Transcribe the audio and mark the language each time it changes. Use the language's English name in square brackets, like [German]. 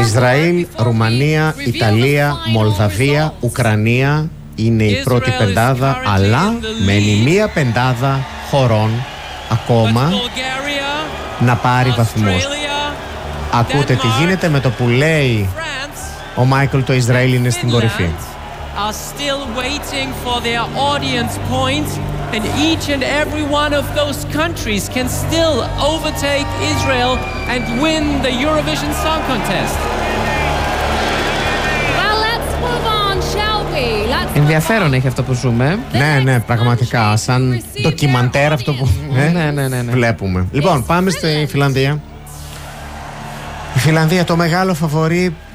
[Greek] Ισραήλ, Ρουμανία, Ιταλία, Μολδαβία, Ουκρανία είναι η πρώτη πεντάδα, αλλά μένει μία πεντάδα χωρών ακόμα να πάρει βαθμούς. Ακούτε τι γίνεται με το που λέει ο Μάικλ, το Ισραήλ είναι στην κορυφή. [English] Are still waiting for their audience points, and each and every one of those countries can still overtake Israel and win the Eurovision Song Contest. Well, let's move on, shall we? [Greek] Ενδιαφέρον έχει αυτό που ζούμε. Ναι, ναι, πραγματικά, σαν ντοκιμαντέρ αυτό που βλέπουμε. Λοιπόν, πάμε στη Φιλανδία. Η Φιλανδία, το μεγάλο φαβορί.